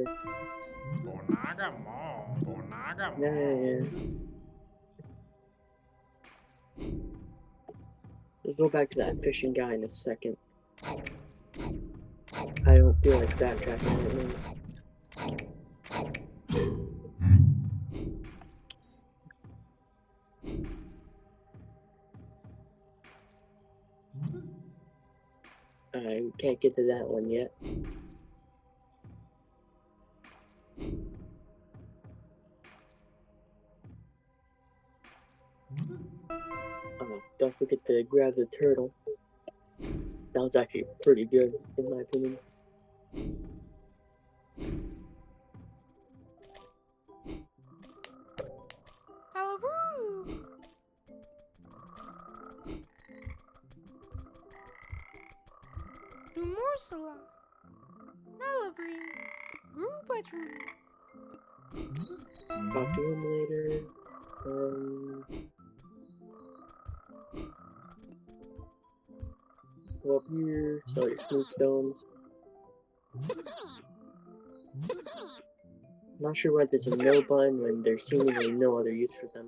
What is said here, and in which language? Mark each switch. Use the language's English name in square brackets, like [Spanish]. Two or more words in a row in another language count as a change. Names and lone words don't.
[English] Bonaga mo. Bonaga mo. Yeah. We'll go back to that fishing guy in a second. I don't feel like backtracking right now. I can't get to that one yet. Don't forget to grab the turtle. That was actually pretty good, in my opinion. Talaboo! Dumorsala! Nalabri! Groupatru! Talk to him later. Go up here, sell your smooth stones. Not sure why there's a no button when there's seemingly no other use for them.